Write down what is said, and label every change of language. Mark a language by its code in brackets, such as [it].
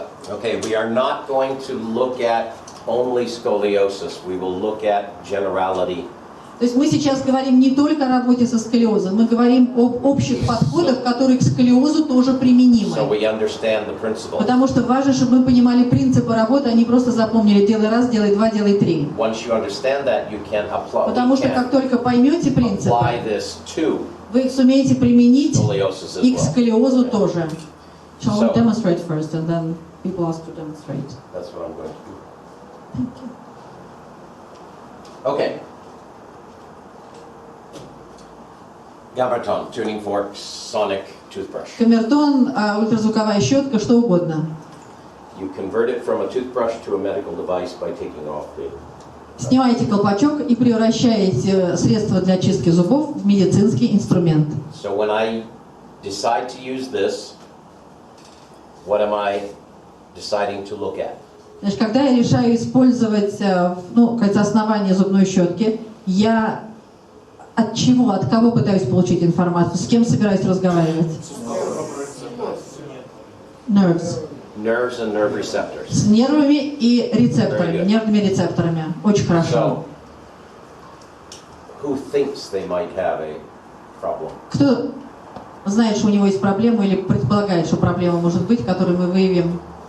[en] Okay, we are not going to look at only scoliosis. We will look at generality. [ru] То есть мы сейчас говорим не только о работе со сколиозом, мы говорим об общих подходах, которые к сколиозу тоже применимы. [en] So we understand the principle. [ru] Потому что важно, чтобы мы понимали принципы работы, а не просто запомнили «делай раз, делай два, делай три». [en] Once you understand that, you can apply. [ru] Потому что как только поймете принципы, [en] Apply this to [ru] вы их сумеете применить [en] scoliosis as [ru] и к [en] well. [ru] сколиозу тоже. [en] Shall we So- demonstrate first, and then people ask to demonstrate. That's what I'm going to do. Okay. Gamerton, tuning fork, sonic toothbrush. [ru] Камертон, ультразвуковая щетка, что угодно. [en] You convert it from a toothbrush to a medical device by taking off the. [ru] Снимаете колпачок и превращаете средство для чистки зубов в медицинский инструмент. [en] So when I decide to use this, what am I deciding to look at? [ru] Значит, когда я решаю использовать, ну, как основание зубной щетки, я от чего, от кого пытаюсь получить информацию, с кем собираюсь разговаривать? [en] Nerves. Nerves and nerve receptors. [ru] С нервами и рецепторами, нервными рецепторами. Очень хорошо. [en] So, who thinks they might have a problem? [ru] Кто знает, что у него есть проблема или предполагает, что проблема может быть, которую мы выявим?